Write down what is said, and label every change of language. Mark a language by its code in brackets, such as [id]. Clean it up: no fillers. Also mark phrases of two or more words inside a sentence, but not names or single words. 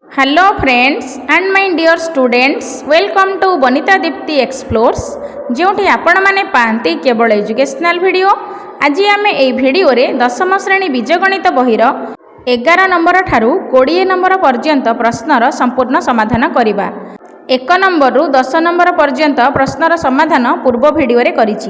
[en] Hello friends and my dear students, welcome to Bonita Dipti Explores [or] ଯେଉଁଠି ଆପଣ ମାନେ ପାଆନ୍ତି କେବଳ ଏଜୁକେସନାଲ ଭିଡିଓ। ଆଜି ଆମେ ଏ ଭିଡିଓ ରେ ଦଶମ ଶ୍ରେଣୀ ବୀଜଗଣିତ ବହିର 11 ନମ୍ବର ଠାରୁ 20 ନମ୍ବର ପର୍ଯ୍ୟନ୍ତ ପ୍ରଶ୍ନର ସମ୍ପୂର୍ଣ୍ଣ ସମାଧାନ କରିବା। 1 ନମ୍ବର ରୁ 10 ନମ୍ବର ପର୍ଯ୍ୟନ୍ତ ପ୍ରଶ୍ନର ସମାଧାନ ପୂର୍ବ ଭିଡିଓ ରେ କରିଛି।